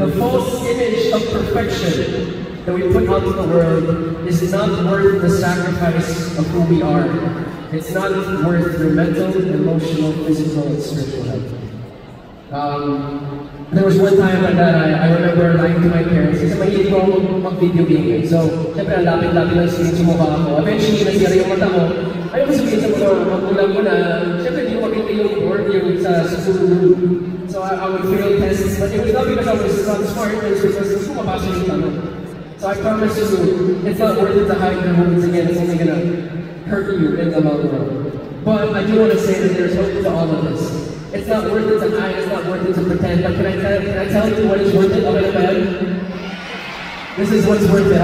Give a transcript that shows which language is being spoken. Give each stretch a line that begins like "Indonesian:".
English: The false image of perfection that we put out to the world is not worth the sacrifice of who we are. It's not worth your mental, emotional, physical, and spiritual health. There was one time that I remember lying to my parents
Filipino: kasi mahilig ko mag-video game. So, syempre ang lapit-lapit lang sa mukha ako. Eventually, nasira yung mata ko. Ayaw ko sabihin sa mga magulang ko na syempre hindi ko makita yung board yung sa school.
English: So, I would fail tests. But it was not because I was not smart, it was because
Filipino: gusto ko mapasa yung tanong.
English: So I promise you, it's not worth it to hide your moments again. It's only gonna hurt you in the long run. But I do want to say that there's hope to all of this. It's not worth it to hide, it's not worth it to pretend, but can I tell you what is worth it? Okay, man? This is what's worth it.